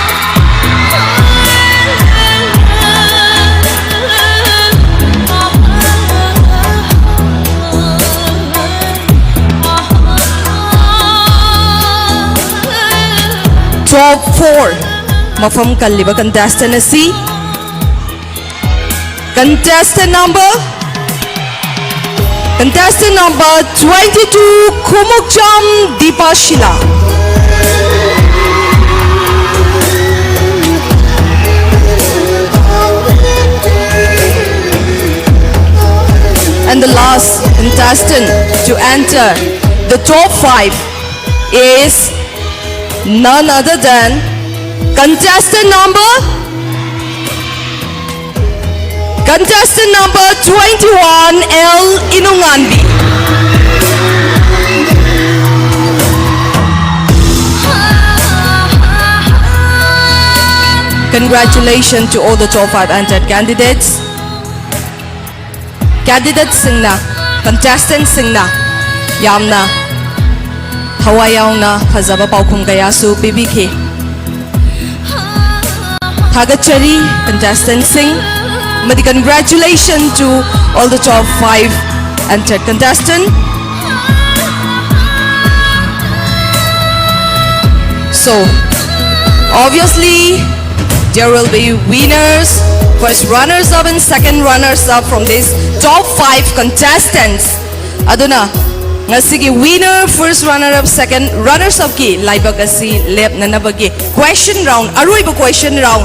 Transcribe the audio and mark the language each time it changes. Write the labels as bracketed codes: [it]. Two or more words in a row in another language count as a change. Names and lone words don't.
[mni] Top 4 Mafam Kaliba contestant asi [en] contestant number [mni] 22 Kumukcham Deepashila. [en] And the last contestant to enter the top 5 is none other than contestant number 21 L Inungandi. Congratulations to all the top 5 entered candidates. [mni] Candidates singna, contestants singna, yamna hawayauna fazaba paukhum kayasu pibikhi. Thagachari contestants sing. [en] Congratulations to all the top 5 entered contestants. So, obviously, there will be winners, first runners-up and second runners-up from these top 5 contestants. [mni] Aduna, ngasigi winner, [en] first runner-up, second runners-up [mni] ki laibag asi lep nanabagi [en] question round, [mni] aruiba [en] question round.